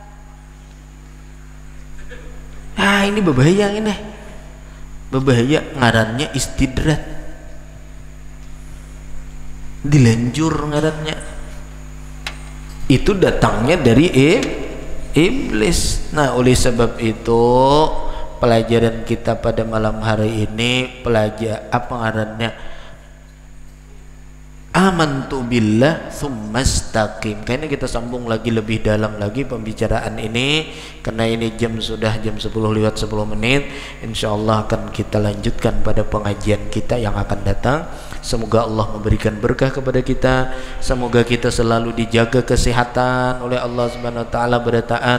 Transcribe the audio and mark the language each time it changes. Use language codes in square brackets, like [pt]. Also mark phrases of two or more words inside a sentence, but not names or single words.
[bjn] Nah ini berbahaya, ini berbahaya, ngarannya istidrat, dilanjur ngarannya. [id] Itu datangnya dari iblis. [bjn] Nah oleh sebab itu pelajaran kita pada malam hari ini apa ngarannya, [ar] آمنت بالله ثم استقم. [id] Kayaknya kita sambung lagi lebih dalam lagi pembicaraan ini karena ini sudah jam 10 lewat 10 menit. Insyaallah akan kita lanjutkan pada pengajian kita yang akan datang. Semoga Allah memberikan berkah kepada kita. Semoga kita selalu dijaga kesehatan oleh Allah [ar] سبحانه وتعالى [id] berataan.